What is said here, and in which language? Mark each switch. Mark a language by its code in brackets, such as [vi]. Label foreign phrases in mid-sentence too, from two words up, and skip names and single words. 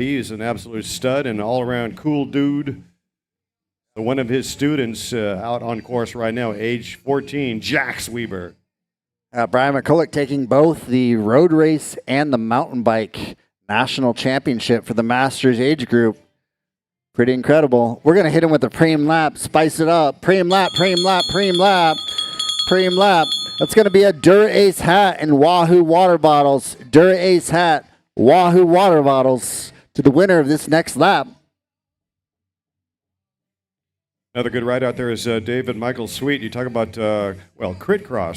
[en] He's an absolute stud and all-around cool dude. So one of his students out on course right now, age 14, Jax Weber. Brian McCulloch taking both the road race and the mountain bike national championship for the Masters age group. Pretty incredible. We're going to hit him with a preem lap, spice it up. Preem lap, preem lap, preem lap, preem lap. That's going to be a Dura-Ace hat and Wahoo water bottles. Dura-Ace hat, Wahoo water bottles to the winner of this next lap. Another good ride out there is David Michael Sweet. You talk about, Crit Cross.